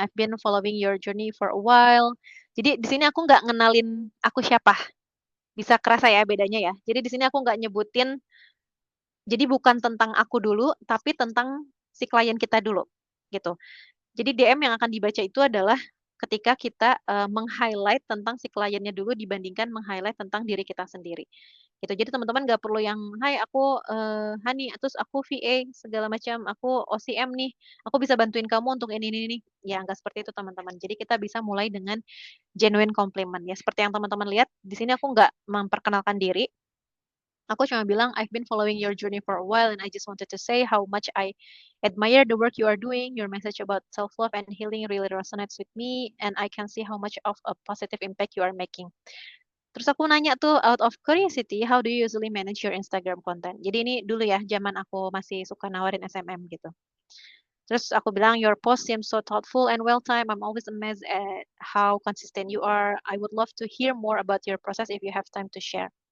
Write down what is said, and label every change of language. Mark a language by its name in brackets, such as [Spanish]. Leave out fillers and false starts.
[English] I've been following your journey for a while." [Indonesian] Jadi di sini aku nggak ngenalin aku siapa, bisa kerasa ya bedanya ya. Jadi di sini aku nggak nyebutin, jadi bukan tentang aku dulu, tapi tentang si klien kita dulu, gitu. Jadi DM yang akan dibaca itu adalah ketika kita meng-highlight tentang si kliennya dulu dibandingkan meng-highlight tentang diri kita sendiri. Gitu. Jadi teman-teman nggak perlu yang, "Hai aku, Hani, terus aku VA segala macam, aku OCM nih, aku bisa bantuin kamu untuk ini." Ya nggak seperti itu teman-teman. Jadi kita bisa mulai dengan genuine compliment ya. Seperti yang teman-teman lihat, di sini aku nggak memperkenalkan diri, aku cuma bilang, [English] "I've been following your journey for a while and I just wanted to say how much I admire the work you are doing. Your message about self-love and healing really resonates with me and I can see how much of a positive impact you are making." [Indonesian] Terus aku nanya tuh [English] out of curiosity, how do you usually manage your Instagram content? [Indonesian] Jadi ini dulu ya, zaman aku masih suka nawarin SMM gitu. Terus aku bilang, [English] your post seems so thoughtful and well-timed. I'm always amazed at how consistent you are. I would love to hear more about your process if you have time to share.